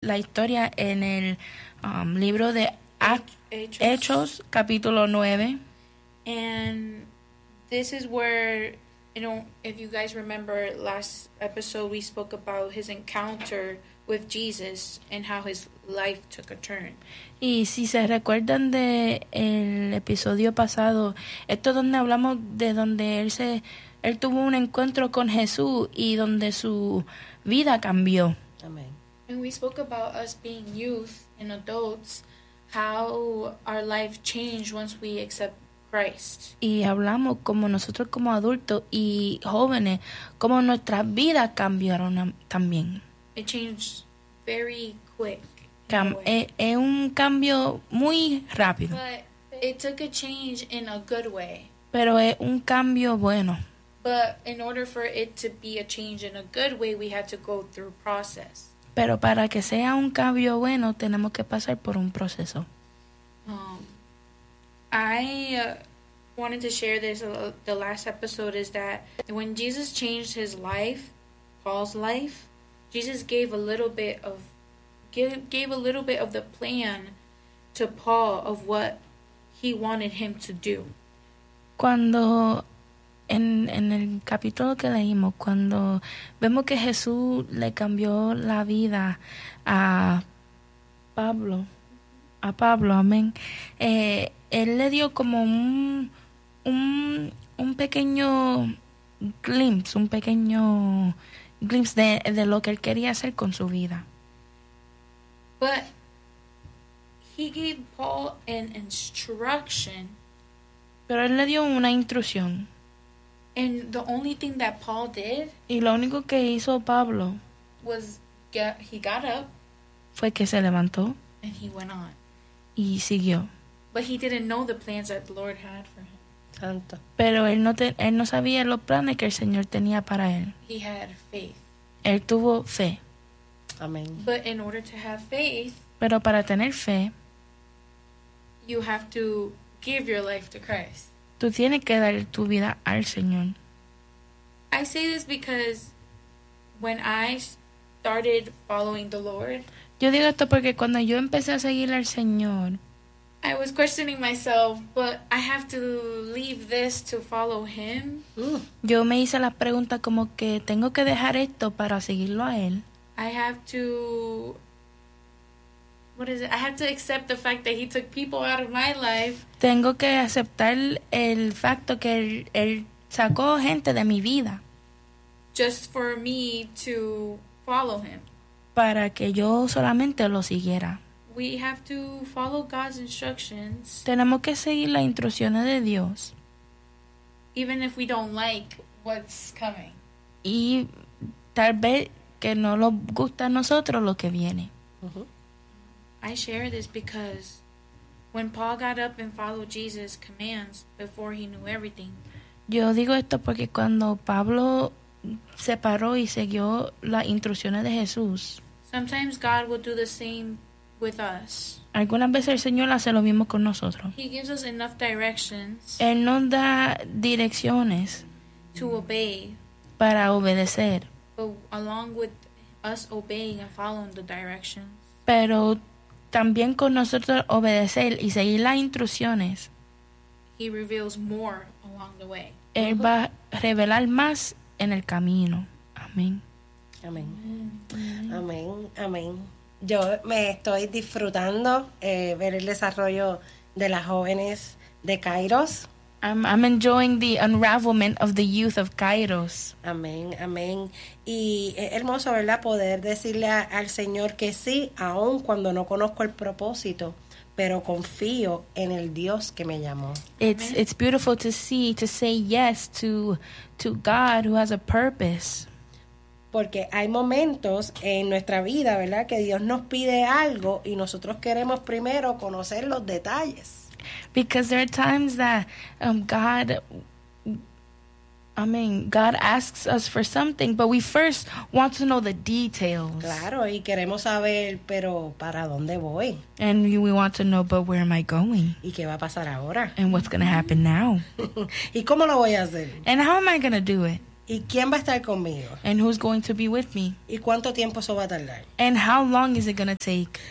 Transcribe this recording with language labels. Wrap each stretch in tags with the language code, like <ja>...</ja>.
<es>la historia en el libro de Hechos, capítulo 9.</es> <en>And this is where, you know, if you guys remember last episode, we spoke about his encounter with Jesus and how his life took a turn.</en> <es>Y si se recuerdan de el episodio pasado, esto es donde hablamos de donde él tuvo un encuentro con Jesús y donde su vida cambió. Amen.</es> <en>And we spoke about us being youth and adults, how our life changed once we accept Christ.</en> <es>Y hablamos como nosotros como adultos y jóvenes, como nuestras vidas cambiaron también.</es> <en>It changed very quick.</en> <es>Es un cambio muy rápido.</es> <en>But it took a change in a good way.</en> <es>Pero es un cambio bueno.</es> <en>But in order for it to be a change in a good way, we had to go through process.</en> <es>Pero para que sea un cambio bueno, tenemos que pasar por un proceso.</es> <en>I wanted to share this the last episode, is that when Jesus changed his life, Paul's life, Jesus gave a little bit of the plan to Paul of what he wanted him to do.</en> <es>Cuando en el capítulo que leímos, cuando vemos que Jesús le cambió la vida a Pablo, amén. Él le dio como un pequeño glimpse, un pequeño glimpse de lo que él quería hacer con su vida.</es> <en>But he gave Paul an instruction.</en> <es>Pero él le dio una instrucción.</es> <en>And the only thing that Paul did.</en> <es>Y lo único que hizo Pablo.</es> <en>Was he got up.</en> <es>Fue que se levantó.</es> <en>And he went on.</en> <es>Y siguió.</es> <en>But he didn't know the plans that the Lord had for him.</en> <es>Santo. Pero él no sabía los planes que el Señor tenía para él.</es> <en>He had faith.</en> <es>Él tuvo fe. Amen.</es> <en>But in order to have faith,</en> <es>pero para tener fe,</es> <en>you have to give your life to Christ.</en> <es>Tú tienes que dar tu vida al Señor.</es> <en>I say this because when I started following the Lord,</en> <es>yo digo esto porque cuando yo empecé a seguir al Señor,</es> <en>I was questioning myself, but I have to leave this to follow him.</en> <es>Yo me hice la pregunta como que tengo que dejar esto para seguirlo a él.</es> <en>I have to accept the fact that he took people out of my life.</en> <es>Tengo que aceptar el facto que él sacó gente de mi vida.</es> <en>Just for me to follow him.</en> <es>Para que yo solamente lo siguiera.</es> <en>We have to follow God's instructions.</en> <es>Tenemos que seguir las instrucciones de Dios.</es> <en>Even if we don't like what's coming.</en> <es>Y tal vez que no nos gusta a nosotros lo que viene. Uh-huh.</es> <en>I share this because when Paul got up and followed Jesus' commands before he knew everything.</en> <es>Yo digo esto porque cuando Pablo se paró y siguió las instrucciones de Jesús.</es> <en>Sometimes God will do the same with us.</en> <es>Algunas veces el Señor hace lo mismo con nosotros.</es> <en>He gives us enough directions.</en> <es>Él nos da direcciones.</es> <en>To obey.</en> <es>Para obedecer.</es> <en>Along with us obeying and following the directions.</en> <es>Pero también con nosotros obedecer y seguir las instrucciones.</es> <en>He reveals more along the way.</en> <es>Él va a revelar más en el camino. Amén. Amén. Amén. Amén. Yo me estoy disfrutando ver el desarrollo de las jóvenes de Kairos.</es> <en>I'm enjoying the unravelment of the youth of Kairos.</en> <es>Amén, amén. Y es hermoso, ¿verdad? Poder decirle al Señor que sí, aun cuando no conozco el propósito, pero confío en el Dios que me llamó.</es> <en>It's beautiful to see, to say yes to God who has a purpose.</en> <es>Porque hay momentos en nuestra vida, ¿verdad? Que Dios nos pide algo y nosotros queremos primero conocer los detalles.</es> <en>Because there are times that God asks us for something, but we first want to know the details.</en> <es>Claro, y queremos saber, pero ¿para dónde voy?</es> <en>And we want to know, but where am I going?</en> <es>¿Y qué va a pasar ahora?</es> <en>And what's going to happen now?</en> <es>¿Y cómo lo voy a hacer?</es> <en>And how am I going to do it?</en> <es>¿Y quién va a estar conmigo?</es> <en>And who's going to be with me?</en> <es>¿Y cuánto tiempo eso va a tardar?</es> <en>And how long is it going to take?</en>